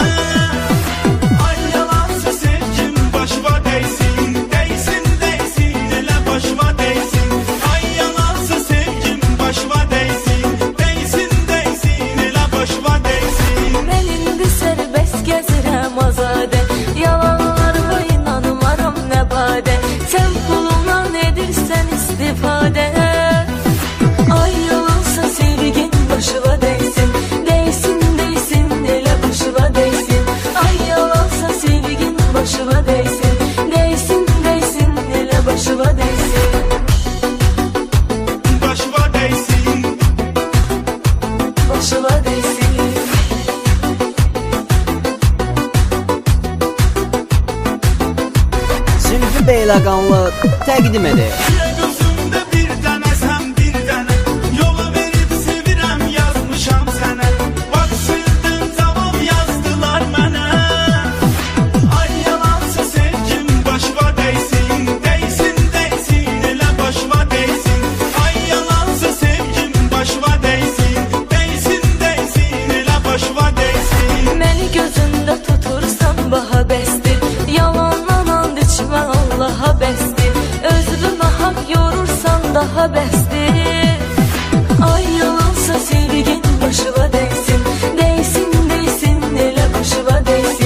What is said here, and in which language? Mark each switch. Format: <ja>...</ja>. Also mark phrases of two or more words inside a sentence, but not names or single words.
<az>Ay yalansa sevgim başıma değsin. Değsin değsin elə başıma değsin. Ay yalansa sevgim başıma değsin. Değsin değsin elə başıma değsin. Ben indi serbest gezirəm azadə. Yalanlarıma inanmaram nə badə. Sen pulundan edirsən istifadə. Ay yalansa sevgin başıma değsin. Değsin değsin elə başıma değsin. Ay yalansa sevgin başıma değsin. Değsin değsin elə başıma değsin. Başıma değsin. Başıma değsin. Zülfü Beyləqanlı təqdim edir. Güle gözümde bir tane sen bir tane. Yola verip sevirem yazmışam sana.</az> <tr>Bak sildim cevap yazdılar bana.</tr> <az>Ay yalansa sevgim başıma değsin. Değsin değsin elə başıma değsin. Ay yalansa sevgim başıma değsin. Değsin değsin elə başıma değsin. Məni gözündə tutursan baha bəsdir. Yalandan and içmə Allaha bəsdir. Özünü hak yorursan daha bəsdir. Ay yalansa sevgin başıma değsin. Değsin değsin elə başıma değsin.</az>